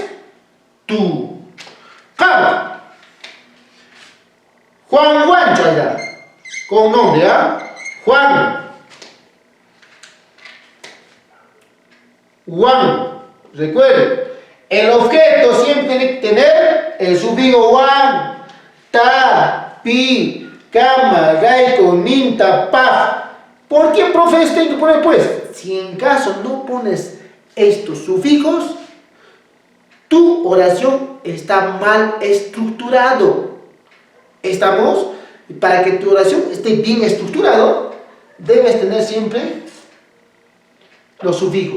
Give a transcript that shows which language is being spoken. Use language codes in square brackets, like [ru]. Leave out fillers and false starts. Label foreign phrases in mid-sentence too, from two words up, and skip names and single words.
[es] Tú. Can. Juan Guancho allá. Con nombre, ¿ah? Juan. Juan. Recuerde. El objeto siempre tiene que tener el sufijo Juan, [qu] ta, pi, kama, raiko, ninta, pa. [es] ¿Por qué, profe, esto hay que poner pues? Si en caso no pones estos sufijos, tu oración está mal estructurado. ¿Estamos? Para que tu oración esté bien estructurado, debes tener siempre los sufijos.